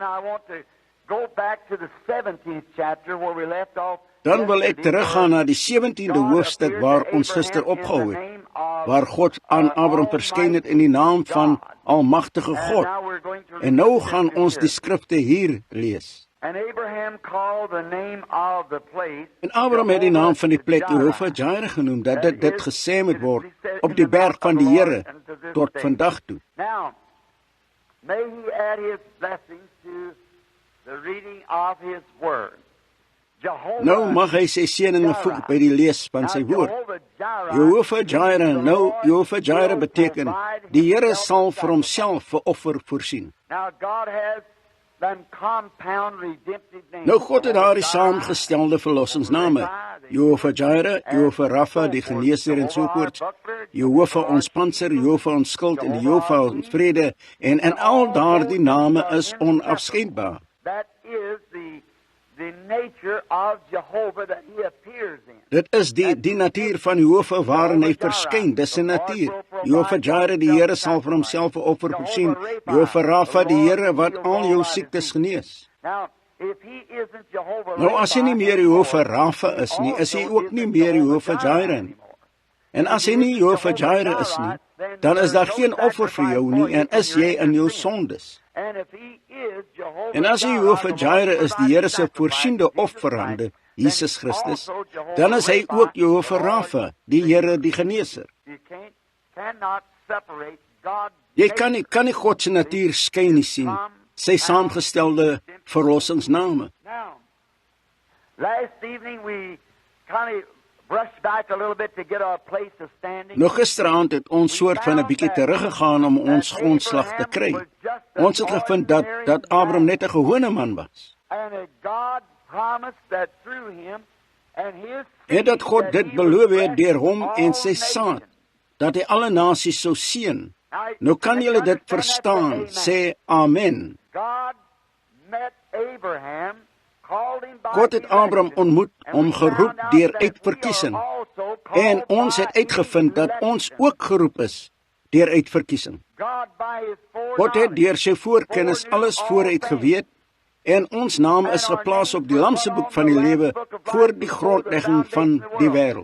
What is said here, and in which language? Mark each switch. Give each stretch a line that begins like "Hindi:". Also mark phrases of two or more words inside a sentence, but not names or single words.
Afrikaans: Dan wil ek teruggaan na die 17de hoofstuk waar ons gister opgehou het, waar God aan Abraham verskyn het in die naam van Almagtige God. En nou gaan ons die skrifte hier lees.
English: And Abraham called the name of the place.
Afrikaans: En Abraham het die naam van die plek Jehovah Jireh genoem, dat dit gesê moet word op die berg van die Here tot vandag toe.
English: Now, may he add his blessings to the reading of his word. Jehovah,
Afrikaans: Nou mag hy sy seëninge voeg by die lees van sy woord. Jehovah Jireh, nou Jehovah Jireh beteken, die Here sal vir homself 'n offer voorsien.
English: Now God has them compound redemptive names.
Afrikaans: Nou God het daar die saamgestelde verlossingsname, Jehovah Jireh, Jehovah Rapha, die geneesheer en so voort, Jehovah ons panser, Jehovah ons skild en Jehovah ons vrede, en al daardie name is onafskeidbaar.
English: That is the nature of Jehovah that he appears in.
Afrikaans: Dit is die natuur van Jehovah waarin hy verskyn, dis sy natuur. Jehovah Jireh, die Here sal vir homself 'n offer voorsien. Jehovah Rapha, die Here wat al jou siektes genees.
English: Now, if he isn't Jehovah,
Afrikaans: Nou as hy nie meer Jehovah Rapha is nie, is hy ook nie meer Jehovah Jireh nie. En as hy nie Jehovah Jireh is nie, dan is daar geen offer vir jou nie en is jy in jou sondes.
English: and if he is Jehovah,
Afrikaans: En as hy Jehovah Jireh is, die Here se voorsiende offerande, Jesus Christus, dan is hy ook Jehovah Rapha, die Here die geneeser.
English: you cannot separate God.
Afrikaans: Jy kan nie God se natuur skei nie sien, sy saamgestelde verlossingsname.
English: Now, last evening we kind of brushed back a little bit to get our place of standing.
Afrikaans: Nou gisteraand het ons soort van 'n bietjie teruggegaan om ons grondslag te kry. Ons het gevind dat Abraham net 'n gewone man was.
English: And that God promised that through him and his
Afrikaans: En dat God dit beloof het deur hom en sy saad, dat hy alle nasies sou seën. Nou kan julle dit verstaan, sê amen. God met Abraham,
English: called him by
Afrikaans: God het Abraham ontmoet, hom geroep deur uitverkiesing. En ons het uitgevind dat ons ook geroep is deur uitverkiesing. God het deur sy voorkennis alles vooruit geweet en ons naam is geplaas op die Lam se boek van die lewe voor die grondlegging van die wêreld.